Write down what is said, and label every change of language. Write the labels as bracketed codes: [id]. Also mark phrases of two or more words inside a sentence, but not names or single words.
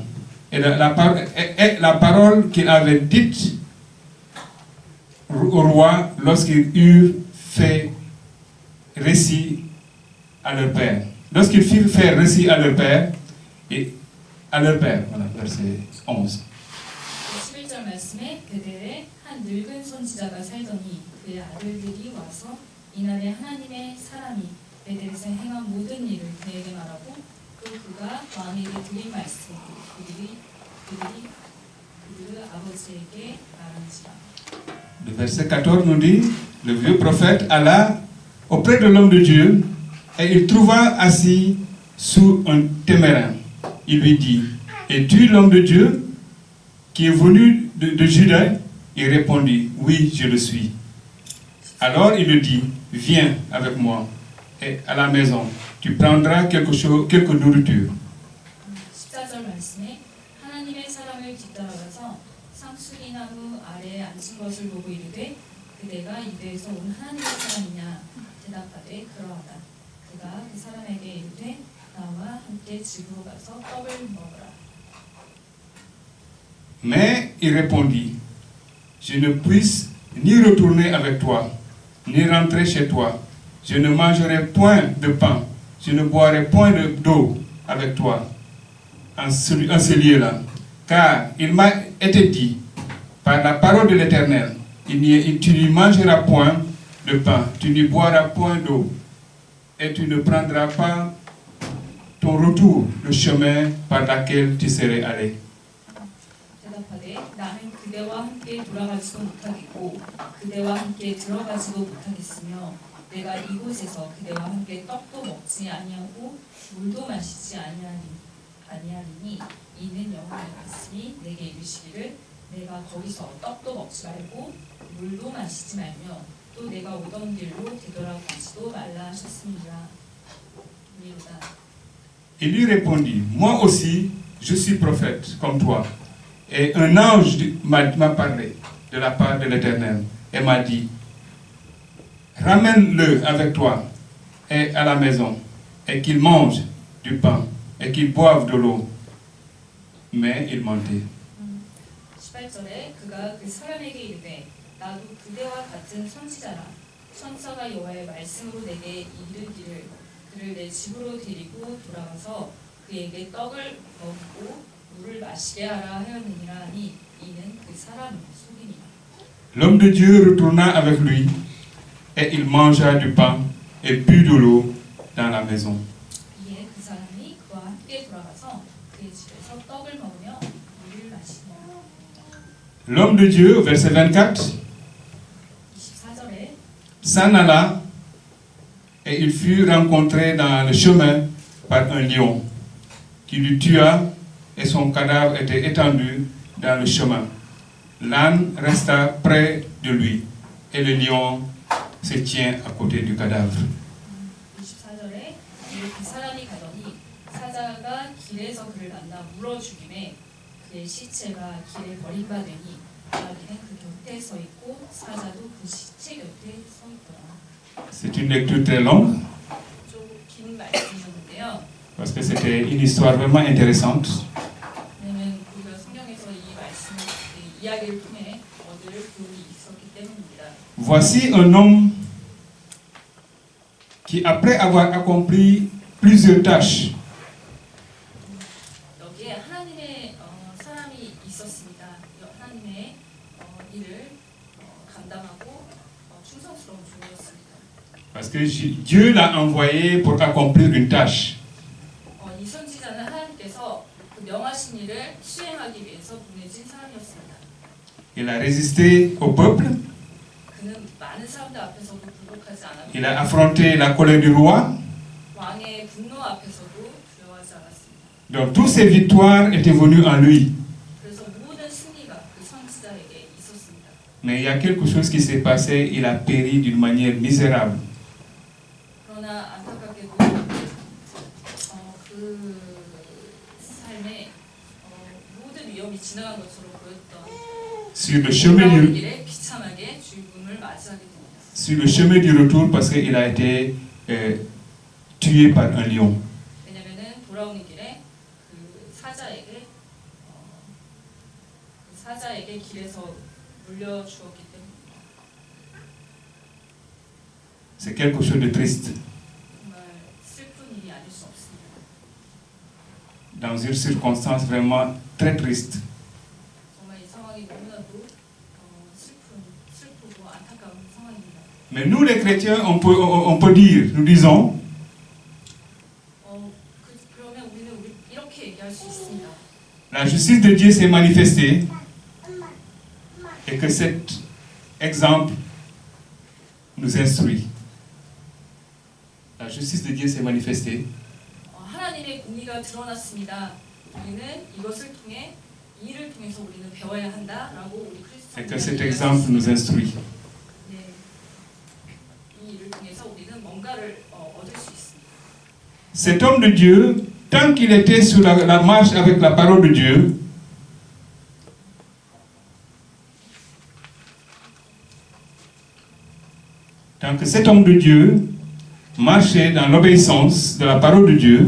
[fr] Et la parole qu'il avait dite au roi lorsqu'ils eurent fait récit à leur père. Lorsqu'ils firent faire récit à leur père, voilà, verset 11. [ko] 11절 말씀에 베델에 한 늙은 선지자가 살더니 그의 아들들이 와서 이날에 하나님의 사람이 베델에서 행한 모든 일을 그에게 말하고 또 그가 왕에게 드린 말씀 그들이 아버지에게 말한지라. [fr] Le verset 14 nous dit, le vieux prophète alla auprès de l'homme de Dieu et il trouva assis sous un téméraire. Il lui dit, es-tu l'homme de Dieu qui est venu de Juda? Il répondit, oui, je le suis. Alors il lui dit, viens avec moi et à la maison, tu prendras quelque nourriture. [ko] 14절 말씀에 하나님의 사람을 뒤따라가서 상수리 나무 아래에 앉은 것을 보고 이르되 그대가 유대에서 온 하나님의 사람이냐 대답하되 그러하다. 그가 그 사람에게 이르되 나와 함께 집으로 가서 떡을 먹으라. [fr] Mais il répondit, je ne puisse ni retourner avec toi, ni rentrer chez toi. Je ne mangerai point de pain, je ne boirai point d'eau avec toi en ce lieu-là. Car il m'a été dit, par la parole de l'Éternel, tu n'y mangeras point de pain, tu n'y boiras point d'eau, et tu ne prendras pas ton retour, le chemin par lequel tu serais allé. [ko] 대답하되 나는 그대와 함께 돌아가지도 못하겠고 그대와 함께 들어가지도 못하겠으며 내가 이곳에서 그대와 함께 떡도 먹지 아니하고 물도 마시지 아니하리니 이는 여호와의 말씀이 내게 이르시기를 내가 거기서 떡도 먹지 말고 물도 마시지 말며 또 내가 오던 길로 되돌아가지도 말라 하셨습니다. [fr] Il lui répondit, moi aussi, je suis prophète comme toi. Et un ange m'a parlé de la part de l'Éternel et m'a dit, ramène-le avec toi et à la maison et qu'il mange du pain et qu'il boive de l'eau. Mais il mentait. [ko] 18절에 그가 그 사람에게 이르되 나도 그대와 같은 선지자라 천사가 여호와의 말씀으로 내게 이르기를 그를 내 집으로 데리고 돌아가서 그에게 떡을 먹고 물을 마시게 하라 하였느니라 하니 이는 그 사람을 속이니라. [fr] L'homme de Dieu retourna avec lui et il mangea du pain et but de l'eau dans la maison. [ko] 이에 그 사람이 그와 함께 돌아가서 [fr] L'homme de Dieu, verset 24, [ko] 24절에 [fr] s'en alla et il fut rencontré dans le chemin par un lion qui lui tua et son cadavre était étendu dans le chemin. L'âne resta près de lui et le lion se tient à côté du cadavre. [ko] 24절에 그 사람이 가더니 사자가 길에서 그를 만나 물어 죽임에 그의 시체가 길에 버림받으니 아기는 그 곁에 서 있고 사자도 그 시체 곁에 서 있더라. [fr] C'est une lecture très longue [ko] 좀 긴 말씀이었는데요. [fr] parce que c'était une histoire vraiment intéressante. [ko] 왜냐면 우리가 성경에서 이 말씀을 이 이야기를 통해 얻을 교훈이 있었기 때문입니다. [fr] Voici un homme qui, après avoir accompli plusieurs tâches, [ko] 여기에 하나님의 사람이 있었습니다. 하나님의 일을 감당하고 충성스러운 종이었습니다. [fr] parce que Dieu l'a envoyé pour accomplir une tâche. [ko] 이 선지자는 하나님께서 그 명하신 일을 수행하기 위해서 보내진 사람이었습니다. [fr] Il a résisté au peuple, [ko] 그는 많은 사람들 앞에서도 굴복하지 [fr] il a [ko] 않았고 [fr] affronté la colère du roi. [ko] 왕의 분노 앞에서도 두려워하지 않았습니다. [fr] Donc toutes ces victoires étaient venues en lui. [ko] 그래서 모든 승리가 그 선지자에게 있었습니다. [fr] Mais il y a quelque chose qui s'est passé, il a péri d'une manière misérable. [ko] 그러나 안타깝게도 그 삶에 모든 위험이 지나간 것처럼 보였던 [fr] Sur le chemin [ko] 돌아오는 [fr] du, [ko] 길에 비참하게 죽음을 맞이하게 됩니다. [fr] sur le chemin du retour, parce qu'il a été tué par un lion. [ko] 왜냐면은 돌아오는 길에 그 사자에게 길에서 물려 주었기 때문입니다. [fr] C'est quelque chose de triste. [ko] 정말 슬픈 일이 아닐 수 없습니다. [fr] Dans une circonstance vraiment très triste. [ko] 정말 이 상황이 너무나도 슬프고 안타까운 상황입니다. [fr] Mais nous les chrétiens, on peut dire, nous disons, [ko] 그러면 우리는 이렇게 얘기할 수 있습니다. [fr] la justice de Dieu s'est manifestée et que cet exemple nous instruit. La justice de Dieu s'est manifestée [ko] 하나님의 공의가 드러났습니다. 우리는 이것을 통해 이 일을 통해서 우리는 배워야 한다라고 우리 [fr] et que cet [ko] 크리스천들은 [fr] exemple nous instruit. [ko] 네, 이 일을 통해서 우리는 뭔가를 얻을 수 있습니다. [fr] Cet homme de Dieu, tant qu'il était sur la marche avec la parole de Dieu, tant que cet homme de Dieu marchait dans l'obéissance de la parole de Dieu,